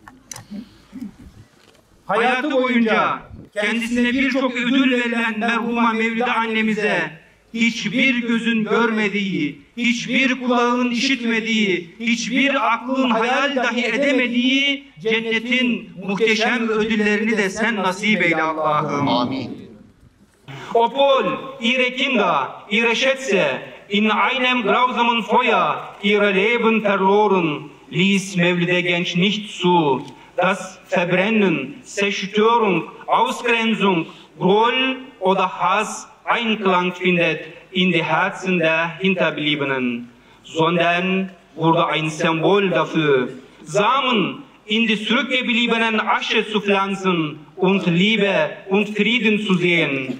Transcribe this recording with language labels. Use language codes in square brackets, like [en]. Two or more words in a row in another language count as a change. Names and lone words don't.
[tr] Hayatı boyunca kendisine birçok ödül verilen merhuma Mevlüde annemize hiçbir gözün görmediği, hiçbir kulağın işitmediği, hiçbir aklın hayal dahi edemediği cennetin muhteşem ödüllerini de sen nasip eyle Allah'ım. Amin. [de] Obwohl ihre Kinder, ihre Schätze in einem grausamen Feuer ihre Leben verloren, ließ Mevlüde Genç nicht zu, dass Verbrennen, Zerstörung, Ausgrenzung, Groll oder Hass Einklang findet in die Herzen der Hinterbliebenen, sondern wurde ein Symbol dafür, Samen in die zurückgebliebenen Asche zu pflanzen und Liebe und Frieden zu sehen.